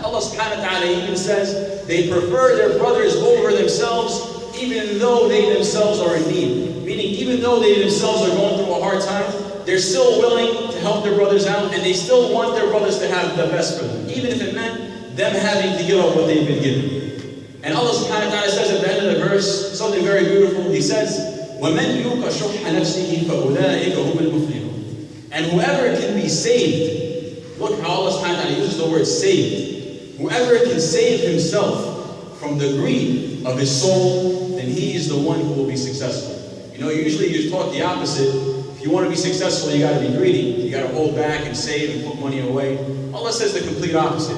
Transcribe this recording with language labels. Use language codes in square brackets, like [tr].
[en] And Allah subhanahu wa ta'ala even says, they prefer their brothers over themselves, even though they themselves are in need. Meaning, even though they themselves are going through a hard time, they're still willing to help their brothers out, and they still want their brothers to have the best for them, even if it meant them having to give up what they've been given. And Allah subhanahu wa ta'ala says at the end of the verse something very beautiful. He says, [ar] وَمَنْ يُوقَ شُحَّ نَفْسِهِ فَأُولَٰئِكَ هُمُ الْمُفْلِحُونَ. [en] And whoever can be saved, look how Allah subhanahu wa ta'ala uses the word saved. Whoever can save himself from the greed of his soul, then he is the one who will be successful. You know, usually you talk the opposite. If you want to be successful, you got to be greedy. You got to hold back and save and put money away. Allah says the complete opposite.